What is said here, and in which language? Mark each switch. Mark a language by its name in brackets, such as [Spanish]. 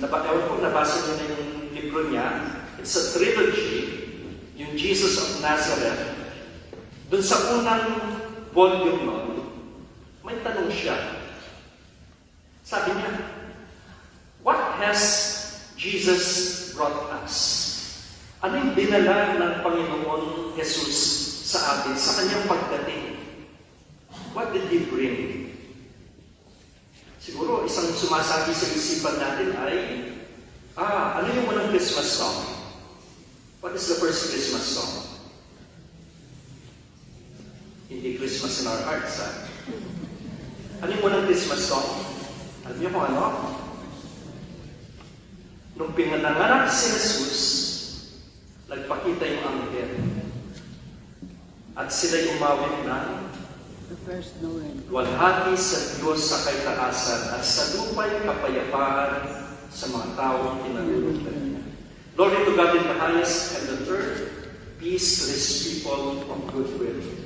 [Filipino] Ewan ko, nabasa niyo na yung libro niya. [English] It's a trilogy, yung Jesus of Nazareth. [Filipino] Doon sa unang volume nun, may tanong siya. Sabi niya, [English] what has Jesus brought us? [Filipino] Ano yung dinala ng Panginoon Jesus sa atin, sa kanyang pagdating? [English] What did He bring? [Filipino] Siguro, isang sumasabi sa isipan natin ay, ano yung unang Christmas song? [English] What is the first Christmas song? [Filipino] Hindi Christmas in our hearts, ha? Ano yung unang Christmas song? Alam niyo kung ano? Nung pinanganak si Jesus, nagpakita yung anghel. At sila'y umawit ng walhati sa Diyos sa kaitaasan at sa lupa'y kapayapaan sa mga taong tinalulugan niya. [English] Glory to God in the highest, and on earth, peace to His people of goodwill.